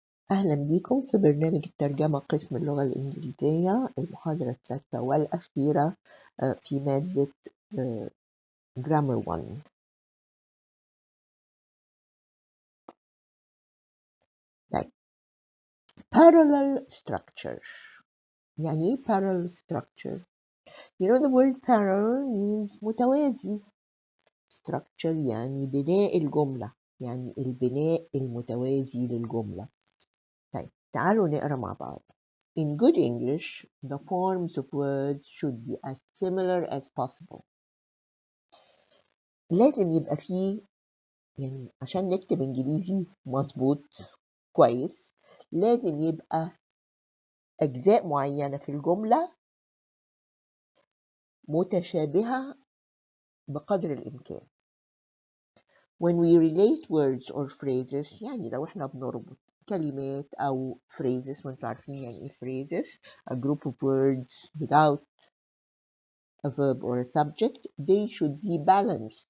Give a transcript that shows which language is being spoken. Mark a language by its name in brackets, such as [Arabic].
[Arabic] أهلا بيكم في برنامج الترجمة قسم اللغة الإنجليزية المحاضرة السادسة والأخيرة في مادة Grammar 1. طيب parallel structure. يعني إيه parallel structure? [English] You know the word parallel means متوازي. [Arabic] Structure يعني بناء الجملة، يعني البناء المتوازي للجملة. طيب تعالوا نقرأ مع بعض. [English] In good English, the forms of words should be as similar as possible. [Arabic] لازم يبقى فيه، يعني عشان نكتب إنجليزي مظبوط كويس لازم يبقى أجزاء معينة في الجملة متشابهة بقدر الإمكان. [English] When we relate words or phrases، [Arabic] يعني لو احنا بنربط كلمات أو [English] phrases، [Arabic] وانتوا عارفين يعني إيه [English] phrases، a group of words without a verb or a subject, they should be balanced.